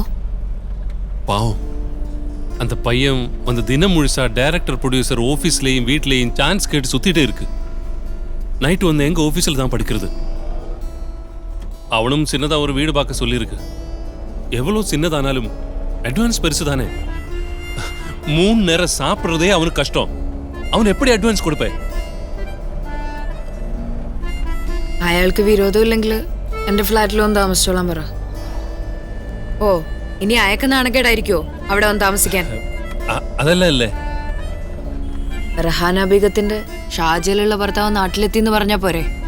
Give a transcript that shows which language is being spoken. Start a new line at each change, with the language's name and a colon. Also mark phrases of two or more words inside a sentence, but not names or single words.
Tamil: பாவம் அந்த பையன் அந்த தினம் முழுசா டைரக்டர் ப்ரொடியூசர் ஆஃபீஸ்லேயும் வீட்லேயும் சான்ஸ் கேட்டு சுத்திட்டே இருக்கு. நைட்டு வந்து எங்க ஆஃபீஸில் தான் படிக்கிறது. அவனும் சின்னதாக ஒரு வீடு பார்க்க சொல்லியிருக்கு. எவ்வளோ சின்னதானாலும் அட்வான்ஸ் பெருசு தானே. 3 நேரம் சாப்பிட்றதே அவனுக்கு கஷ்டம். அவன் எப்படி
Malayalam: അഡ്വാൻസ് കൊടുപ്പേ? അയാൾക്ക് വിരോധം ഇല്ലെങ്കിൽ എന്റെ ഫ്ലാറ്റിൽ വന്ന് താമസിച്ചോളാൻ പറ. ഓ ഇനി അയക്ക് നാണക്കേടായിരിക്കോ അവിടെ വന്ന് താമസിക്കാൻ? അതല്ല അല്ലേ, റഹാന ബീഗത്തിന്റെ ഷാജയിലുള്ള ഭർത്താവ് നാട്ടിലെത്തി എന്ന് പറഞ്ഞാ പോരെ?